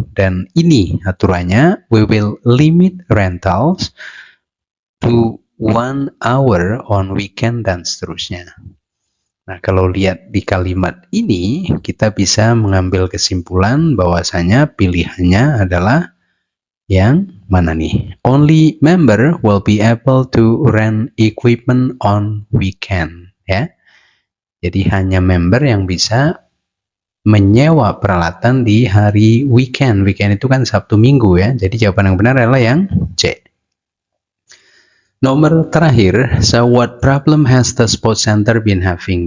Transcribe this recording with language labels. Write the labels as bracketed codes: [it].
[id] Dan ini aturannya, [en] we will limit rentals to 1 hour on weekend [id] dan seterusnya. Nah, kalau lihat di kalimat ini, kita bisa mengambil kesimpulan bahwasanya pilihannya adalah yang mana nih? [en] Only member will be able to rent equipment on weekend, ya. [id] Jadi hanya member yang bisa menyewa peralatan di hari weekend. Weekend itu kan Sabtu Minggu ya. Jadi jawaban yang benar adalah yang C. Nomor terakhir, [en] so what problem has the sports center been having?